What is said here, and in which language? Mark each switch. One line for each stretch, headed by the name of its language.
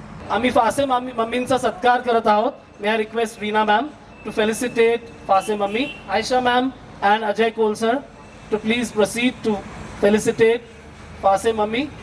Marathi: आम्ही फासे मम्मींचा सत्कार करत आहोत।
English: May I request Reena ma'am to felicitate Fase mummy. Aisha ma'am and Ajay Kaul sir to please proceed to felicitate Fase Mummy.